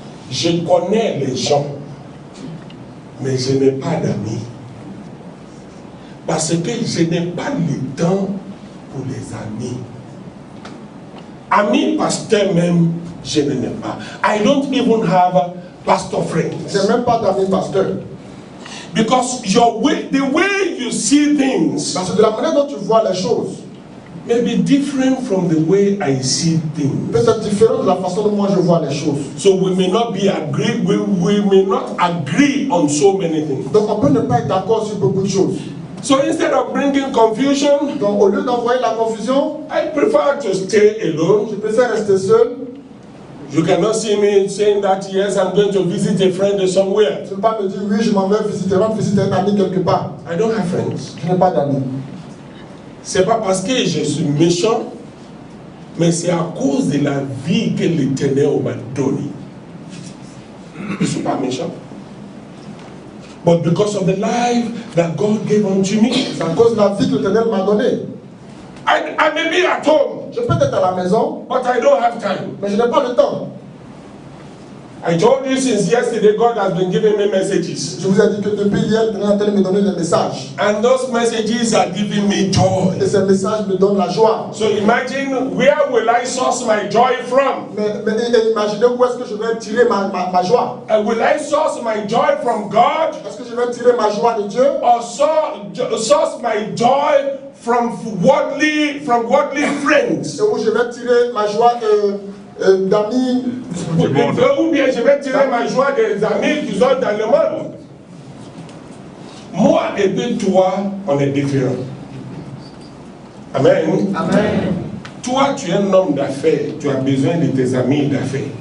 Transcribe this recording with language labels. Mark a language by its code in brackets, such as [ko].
[fr] Je connais les gens, mais je n'ai pas d'amis. Parce que je n'ai pas le temps pour les amis. Amis pasteur même, je n'en ai pas. [en] I don't even have pastor friends. [fr] Je n'ai même pas d'amis pasteur. [en] Because the way you see things, [fr] parce que de la manière dont tu vois les choses, [en] may be different from the way I see things. [fr] Peut être différent de la façon dont moi je vois les choses. [en] So we may not be agreed. We may not agree on so many things. [fr] Donc on peut ne pas être d'accord sur beaucoup de choses. [en] So instead of bringing confusion, [fr] donc au lieu d'envoyer la confusion, [en] I prefer to stay alone. [fr] Je préfère rester seul. [en] You cannot see me saying that yes, I'm going to visit a friend somewhere. [fr] Tu ne peux pas me dire oui, je m'en vais visiter un ami quelque part. [en] I don't have friends. [fr] Je n'ai pas d'amis. C'est pas parce que je suis méchant, mais c'est à cause de la vie que l'Éternel m'a donnée. Je ne suis pas méchant. [en] But because of the life that God gave unto me. [fr] C'est à cause de la vie que l'Éternel m'a donnée. [en] I may be at home. [fr] Je peux être à la maison, [en] but I don't have time. [fr] Mais je n'ai pas le temps. [en] I told you since yesterday, God has been giving me messages. [fr] Je vous ai dit que depuis hier, il est en train de me donner des messages. [en] And those messages are giving me joy. [fr] Et ces messages me donnent la joie. [en] So imagine, where will I source my joy from? [fr] Mais imaginez où est-ce que je vais tirer ma joie. [en] Will I source my joy from God? [fr] Est-ce que je vais tirer ma joie de Dieu? [en] Or source my joy from worldly friends? [fr] Ou je vais tirer ma joie d'amis. Ou bien je vais tirer ma joie des amis qui sont dans le monde. Moi et puis toi, on est différents. Amen. Amen. Toi, tu es un homme d'affaires, tu as besoin de tes amis d'affaires.